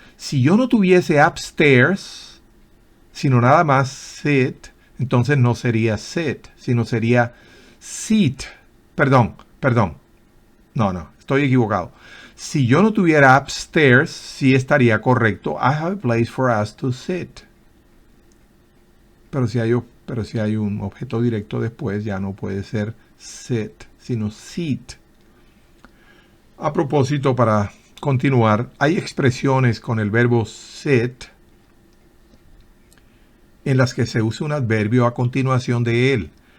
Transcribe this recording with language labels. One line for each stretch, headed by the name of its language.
Spanish: Si yo no tuviese upstairs, sino nada más sit, entonces no sería sit, sino sería seat. Perdón. No, estoy equivocado. Si yo no tuviera upstairs, sí estaría correcto.
English: I have a place for us to sit.
Spanish: Pero si hay un objeto directo después, ya no puede ser sit, sino seat. A propósito, para continuar, hay expresiones con el verbo sit en las que se usa un adverbio a continuación de él.